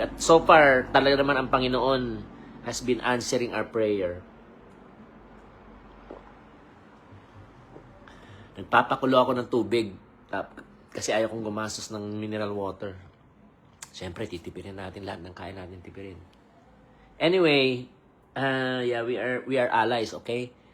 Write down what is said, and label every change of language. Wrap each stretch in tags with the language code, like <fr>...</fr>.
<en>At so far,</en> <tl>talaga naman ang Panginoon</tl> <en>has been answering our prayer.</en> <tl>Nagpapakulo ako ng tubig kasi ayaw kong gumastos ng mineral water. Siyempre, titipirin natin lahat ng kaya natin tipirin.</tl> <en>Anyway, yeah, we are allies, okay?</en>